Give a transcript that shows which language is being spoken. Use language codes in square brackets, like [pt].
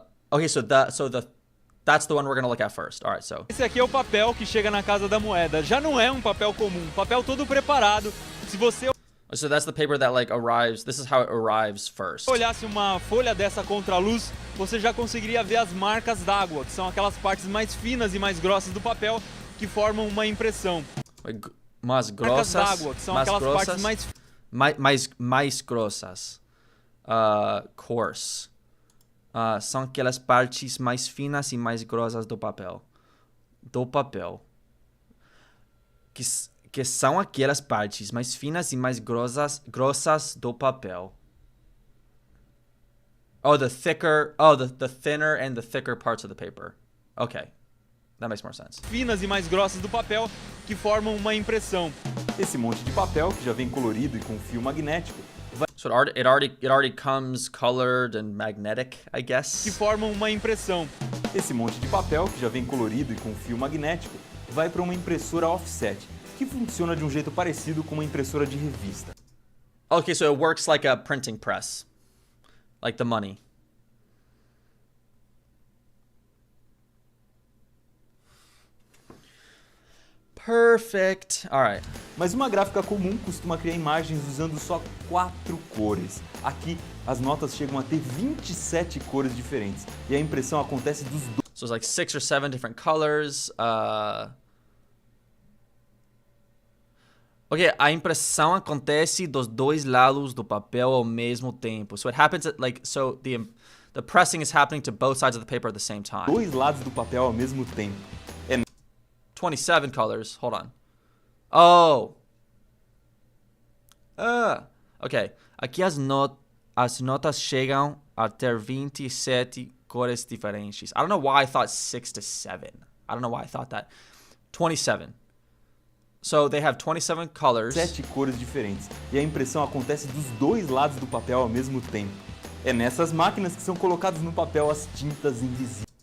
[en] Okay, that's the one we're gonna look at first. All right, so. [pt] Esse aqui é o papel que chega na Casa da Moeda. Já não é um papel comum, papel todo preparado. Se você [en] So that's the paper that like arrives. This is how it arrives first. [pt] olhasse uma folha dessa contra a luz, você já conseguiria ver as marcas d'água, que são aquelas partes mais finas e mais grossas do papel que formam uma impressão. Mais grossas. Marcas d'água, que são aquelas partes mais grossas. Coarse. São aquelas partes mais finas e mais grossas do papel. Do papel. Que são aquelas partes mais finas e mais grossas do papel. [en] Oh, the thinner and the thicker parts of the paper. Okay. That makes more sense. [pt] Finas e mais grossas do papel que formam uma impressão. Esse monte de papel, que já vem colorido e com fio magnético, [en] So it already comes colored and magnetic, I guess. [pt] que formam uma impressão. Esse monte de papel, que já vem colorido e com fio magnético, vai para uma impressora offset, que funciona de um jeito parecido com uma impressora de revista. [en] Okay, so it works like a printing press. Like the money. Perfect. All right. [pt] Mas uma gráfica comum costuma criar imagens usando só 4 cores. Aqui, as notas chegam a ter 27 cores diferentes. E a impressão acontece dos dois. [en] So it's like 6 or 7 different colors. [pt] Okay, a impressão acontece dos dois lados do papel ao mesmo tempo. [en] So it happens at so the pressing is happening to both sides of the paper at the same time. [pt] Dois lados do papel ao mesmo tempo. [en] 27 colors. Hold on. Oh. Okay. [pt] Aqui as notas chegam a ter 27 cores diferentes. [en] I don't know why I thought 6 to 7. I don't know why I thought that. 27. So they have 27 colors. [pt] 7 cores diferentes. E a impressão acontece dos dois lados do papel ao mesmo tempo. É nessas máquinas que são colocadas no papel as tintas invisíveis.